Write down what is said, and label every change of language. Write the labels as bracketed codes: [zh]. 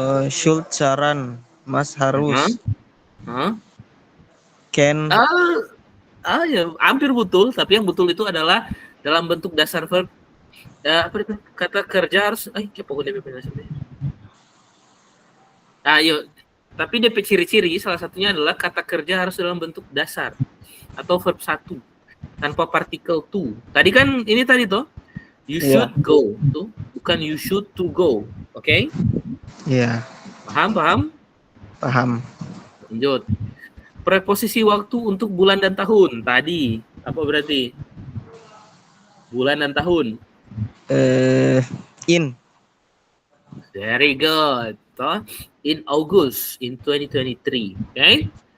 [id] Should saran, must harus. [en] Can. [id] Ya, hampir betul, tapi yang betul itu adalah dalam bentuk dasar verb. Apa itu? Kata kerja harus pokoknya DP penjelasannya. Tapi DP ciri-ciri salah satunya adalah kata kerja harus dalam bentuk dasar atau verb 1 tanpa partikel to. Tadi kan ini tadi toh. [en] You should go, [id] tuh bukan [en] you should to go, oke? [id] Iya. Paham? Lanjut. Preposisi waktu untuk bulan dan tahun. Tadi apa berarti? Bulan dan tahun. [en] In. Very good. Toh, in August in 2023, oke?